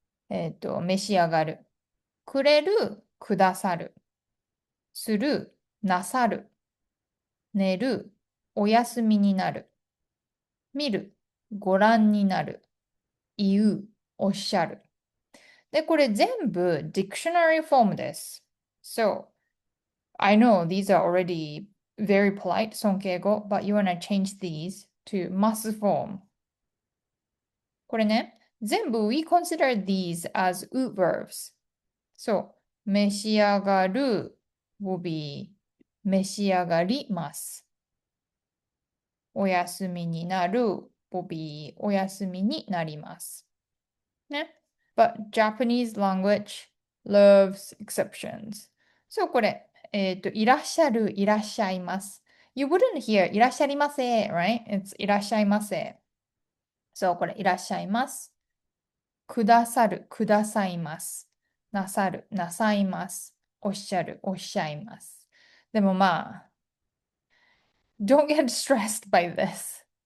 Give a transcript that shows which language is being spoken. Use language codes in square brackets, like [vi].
[ja] 召し上がる。くれる、くださる。する、なさる。寝る、お休みになる。見る、ご覧になる。言う、おっしゃる。で、これ全部 dictionary form です。 [en] So, I know these are already very polite 尊敬語 but you wanna change these to must form. [ja] これね、全部 [en] we consider these as u verbs. So, 召し上がる will be 召し上がります。お休みになる will be お休みになります。 [ja] ね。 [en] But Japanese language loves exceptions. [ja] So これ、いらっしゃる、いらっしゃいます。 [en] You wouldn't hear いらっしゃいませ、right? [ja] It's いらっしゃいませ。そう、これ、いらっしゃいます。くださる、くださいます。なさる、なさいます。おっしゃる、おっしゃいます。でもまあ、 [en] don't get stressed by this.